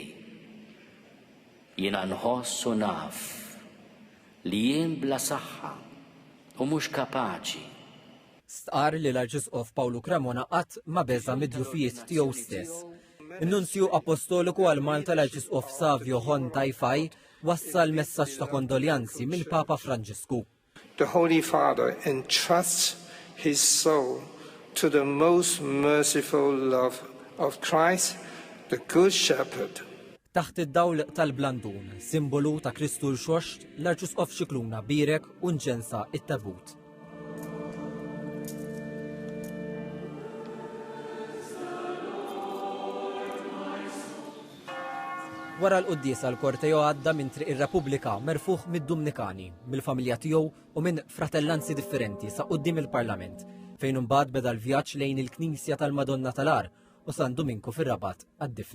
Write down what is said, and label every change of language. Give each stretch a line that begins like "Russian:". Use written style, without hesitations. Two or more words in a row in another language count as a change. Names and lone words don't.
Maltese: Jiena nħoss u naf li jien bla saħħa u mhux kapaċi. Stqar li l-Arċisqof Pawlu Cremona qatt ma beża mid-djufijiet tiegħu stess. Il-Nunzju Apostoliku għal Malta l-Arċisqof Savio Hontajfaj wassal messaġġ ta' kondoljanzi mill-Papa Franġisku.
English: The Holy Father entrusts his soul to the most merciful love of Christ, the Good Shepherd.
Maltese: Taħt id-dawl tal-blandun, simbolu ta' Kristu l-Xoxt, l-Arċisqof Xikluna birek u nġensa it-tabut. Wara l-quddiesa l-kortejo għadda minn triq ir-Repubblika merfuħ mid-Dumnikani, mill-familja tiegħu u minn fratellanzi differenti sa quddiem il-Parlament, fejn imbagħad beda l-vjaġġ lejn il-Knisja tal-Madonna tal-Ar u San Dominku fir-Rabat għad-Difna.